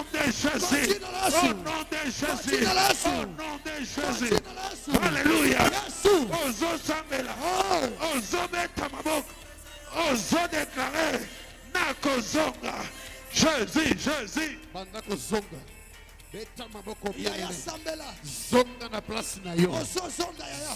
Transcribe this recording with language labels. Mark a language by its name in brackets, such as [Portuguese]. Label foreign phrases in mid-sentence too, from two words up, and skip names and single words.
[French] Jésus. Au nom de Jésus. Au nom de Jésus. Alléluia. [Lingala] Ozo sambela. Ozo beta maboko. Ozo déclarer. Nakozonga. Jésus, Jésus. Bandako zonga. Beta maboko Yaya sambela. zonga na place na yo. Ozo zonga yaya.